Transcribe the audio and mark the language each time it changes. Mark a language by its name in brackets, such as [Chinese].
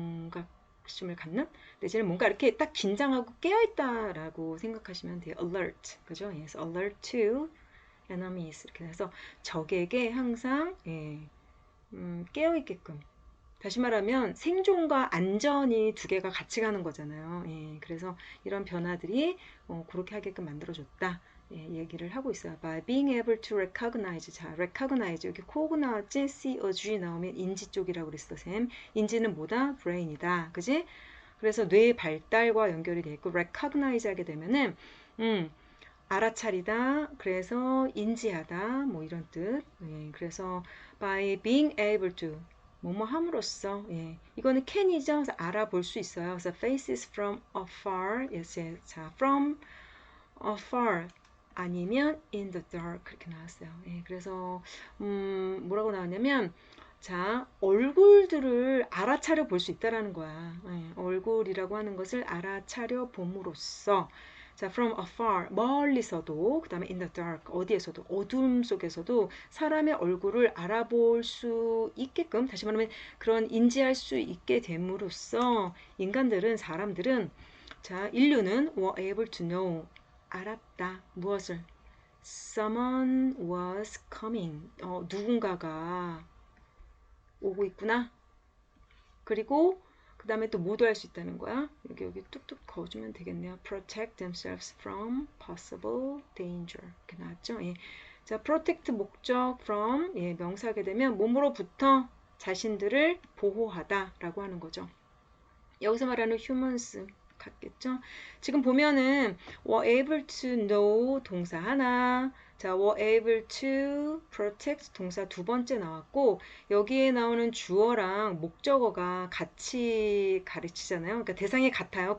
[Korean] 경각심을 갖는 내지는 뭔가 이렇게 딱 긴장하고 깨어있다라고 생각하시면 돼요. alert. 그죠? 예, 그래서 [English] alert to enemies. [Korean] 이렇게 해서 적에게 항상, 예, 깨어있게끔 다시 말하면 생존과 안전이 두 개가 같이 가는 거잖아요. 예, 그래서 이런 변화들이 그렇게 하게끔 만들어줬다. 예, 얘기를 하고 있어요. [English] By being able to recognize. [Korean] 자, recognize. 여기 코그 나왔지? C, O, G 나오면 인지 쪽이라고 그랬어, 쌤. 인지는 뭐다? brain이다. 그지? 그래서 뇌 발달과 연결이 돼 있고 recognize 하게 되면은 알아차리다, 그래서 인지하다, 뭐 이런 뜻. 예, 그래서 [English] by being able to [Korean] 뭐뭐 함으로써, 예, 이거는 can이죠. 그래서 알아볼 수 있어요. 그래서 [English] faces from afar, [Korean] 예, 자, from afar 아니면 [English] in the dark [Korean] 그렇게 나왔어요. 예, 그래서 뭐라고 나왔냐면 자, 얼굴들을 알아차려 볼 수 있다라는 거야. 예, 얼굴이라고 하는 것을 알아차려 봄으로써 자, from afar 멀리서도 그다음에 in the dark 어디에서도 어둠 속에서도 사람의 얼굴을 알아볼 수 있게끔 다시 말하면 그런 인지할 수 있게 됨으로써 인간들은 사람들은 자, 인류는 [English] were able to know [Korean] 알았다. [English] 무엇을? Someone was coming. [Korean] 누군가가 오고 있구나. 그리고 그 다음에 또 뭐도 할 수 있다는 거야. 여기 뚝뚝 그어주면 되겠네요. [English] Protect themselves from possible danger. [Korean] 이렇게 나왔죠. 예. 자, protect 목적 from 예, 명사하게 되면 몸으로부터 자신들을 보호하다라고 하는 거죠. 여기서 말하는 humans 같겠죠? 지금 보면은 [English] were able to know [Korean] 동사 하나, 자 [English] were able to protect [Korean] 동사 두 번째 나왔고 여기에 나오는 주어랑 목적어가 같이 가르치잖아요. 그러니까 대상이 같아요.